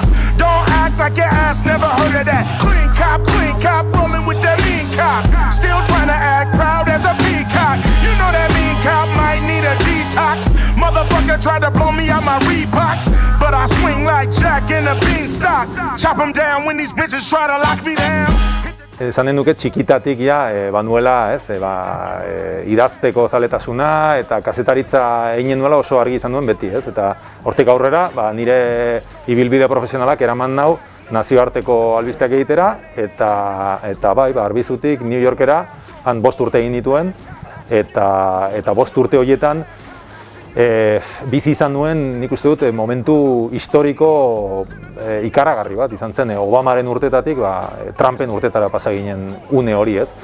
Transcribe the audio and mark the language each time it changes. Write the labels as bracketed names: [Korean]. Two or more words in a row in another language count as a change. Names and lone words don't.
[English] Don't act like your ass never heard of that. Clean cop, rolling with that mean cop. Still trying to act proud as a peacock. You know that mean cop might need a detox. Motherfucker tried to blow me out my Reeboks, but I swing like Jack in a beanstalk. Chop 'em down when these bitches try to lock me down. [Basque] Esanen duke txikitatik banuela, idazteko zaletasuna eta kazetaritza eginen duela oso argi izan duen beti, eta hortik aurrera nire ibilbide profesionalak eraman nau nazioarteko albisteak egitera eta bai, Arbizutik New Yorkera han 5 urte egin dituen eta 5 urte horietan bizi izan duen, nik uste dut, momentu historiko ikaragarri bat izan zen Obamaren urtetatik Trumpen urtetara pasa ginen une hori, ez?